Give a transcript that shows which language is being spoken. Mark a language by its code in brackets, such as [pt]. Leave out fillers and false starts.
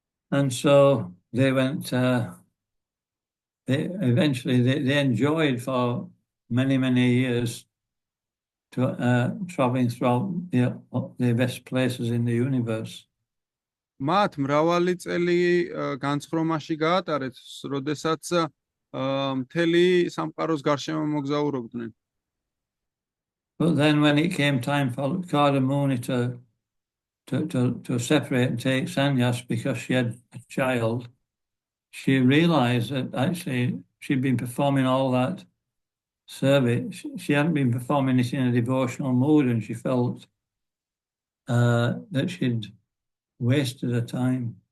[en] And so they went, they enjoyed for many, many years traveling throughout the best places in the universe. [ka] მათ მრავალი წელი განცხრომაში გაატარეთ, როდესაც მთელი სამყაროს გარშემო მოგზაურობდნენ. [en] But then when it came time for Kardamuni to separate and take sannyas because she had a child, she realized that actually she'd been performing all that service. She hadn't been performing it in a devotional mood, and she felt that she'd wasted her time.